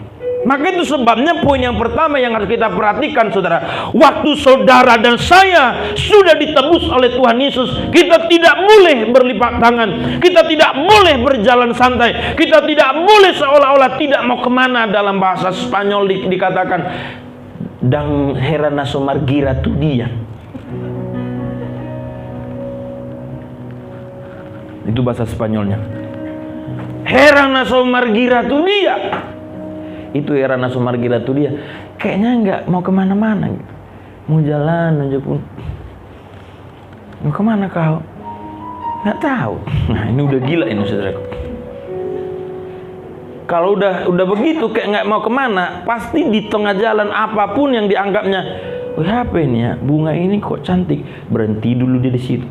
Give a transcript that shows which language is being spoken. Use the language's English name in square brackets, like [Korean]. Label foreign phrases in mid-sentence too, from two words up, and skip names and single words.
[Indonesian] Maka itu sebabnya poin yang pertama yang harus kita perhatikan saudara, waktu saudara dan saya sudah ditebus oleh Tuhan Yesus, kita tidak boleh berlipat tangan, kita tidak boleh berjalan santai, kita tidak boleh seolah-olah tidak mau kemana. Dalam bahasa Spanyol dikatakan [Batak Toba] dang herana somargira tu dia. [Indonesian] Itu bahasa Spanyolnya. [Batak Toba] Herana somargira tu dia. Itu herana somargira tu dia. [Indonesian] Kayaknya nggak mau kemana-mana. Mau jalan aja pun. Mau kemana kau? Nggak tahu. Nah ini udah gila ini saudaraku. Kalau udah begitu kayak nggak mau kemana, pasti di tengah jalan apapun yang dianggapnya, apa ini ya, bunga ini kok cantik, berhenti dulu dia di situ.